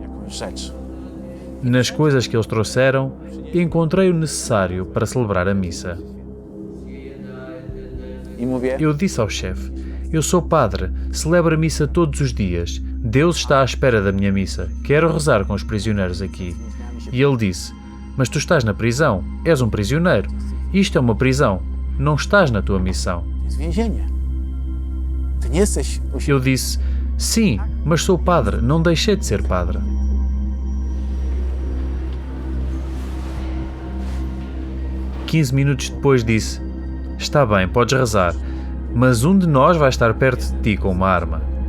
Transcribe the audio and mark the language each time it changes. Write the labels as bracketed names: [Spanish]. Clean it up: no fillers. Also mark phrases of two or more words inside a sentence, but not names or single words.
[Polish] Jakąś rzecz. [Portuguese] Nas coisas que eles trouxeram, encontrei o necessário para celebrar a missa. [Polish] I mówię, [Portuguese] Eu disse ao chefe: eu sou padre, celebro a missa todos os dias. Deus está à espera da minha missa. Quero rezar com os prisioneiros aqui. E ele disse: mas tu estás na prisão, és um prisioneiro. Isto é uma prisão, não estás na tua missão. [Polish] to jest więzienie. Ty nie jesteś u siebie. [Portuguese] Eu disse: sim, mas sou padre, não deixei de ser padre. 15 minutos depois disse: está bem, podes rezar, mas um de nós vai estar perto de ti com uma arma.